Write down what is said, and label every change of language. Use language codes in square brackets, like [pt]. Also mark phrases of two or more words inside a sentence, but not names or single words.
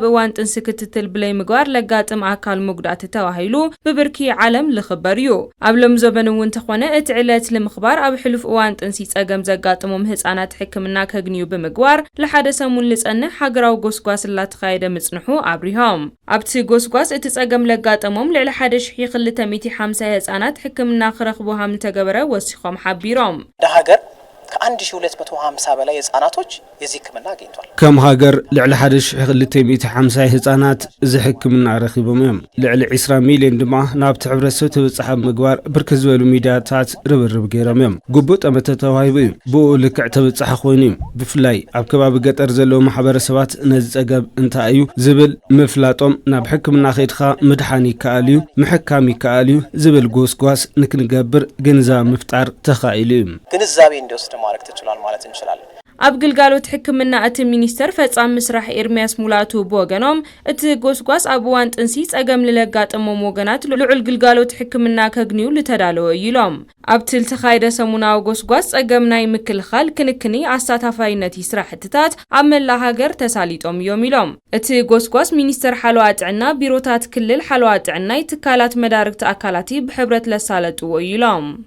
[ti] እዋን ጥንሲ ክትትል ብለይ ምግባር ለጋጥም ኣካል መጉዳእቲ ተባሂሉ ብብርኪ ዓለም ዝኽበር እዩ። ኣብ ሎም ዘበን እውን ተኾነ እቲ ዕለት ንምኽባር ኣብ ሕሉፍ እዋን ጥንሲ ጸገም ዘጋጥሞም ህጻናት ሕክምና ከግንዩ ብምግባር ለሓደ ሰሙን ልጸንሕ ሃገራዊ ጎስጓስ ላተኻየደ ምጽንሑ ኣብሪሆም። ኣብቲ ጎስጓስ እቲ ጸገም ለጋጠሞም ልዕሊ 1250 ህጻናት ሕክምና ክረኽቡ ሃም ዝተገበረ ወሲኾም ሓቢሮም። [am] ሀገር ከ1250 በላይ ህጻናቶች የዚህ ህክምና አግኝቷል። [ti] ከም ሃገር ልዕሊ 1250 ህጻናት እዚ ህክምና ረኺቦም እዮም። ልዕሊ 20 ሚልዮን ድማ ናብቲ ሕብረተሰብ ተበጻሐ ምግባር ብርክት ዝበሉ ሚድያታት ርብርብ ገይሮም እዮም። ግቡእ ጠመተ ተዋሂቡ እዩ። ብኡ ልክዕ ተበጻሐ ኮይኑ እዩ። ብፍላይ ኣብ ከባቢ ገጠር ዘለዉ ማሕበረሰባት ነዚ ጸገም እንታይ እዩ ዝብል ምፍላጦም ናብ ሕክምና ከይድኻ ምድሓን ይከኣል እዩ ምሕካም ይከኣል እዩ ዝብል ጎስጓስ ንክንገብር ግንዛቤ ምፍጣር ተኻኢሉ እዩ። [am] ግንዛቤ እንዲወስድ ማድረግ ተችሏል ማለት እንችላለን። [ti] ኣብ ግልጋሎት ሕክምና እቲ ሚኒስተር ፈጻሚ ስራሕ ኤርሚያስ ሙላቱ ብወገኖም እቲ ጎስጓስ ኣብ እዋን ጥንሲ ጸገም ለጋጥሞም ወገናት ልዑል ግልጋሎት ሕክምና ከግንዩ ዝተዳለወ ኢሎም። ኣብቲ ዝተኻየደ ሰሙናዊ ጎስጓስ ጸገም ናይ ምክልኻል ክንክኒ ኣሳታፋይነት ስራሕትታት ኣብ መላእ ሃገር ተሳሊጦም እዮም ኢሎም። እቲ ጎስጓስ ሚኒስተር ሓለዋ ጥዕና ቢሮታት ክልል ሓለዋ ጥዕናይ ትካላት መዳርግቲ ኣካላቲ ብሕብረት ለሳለጥዎ ኢሎም።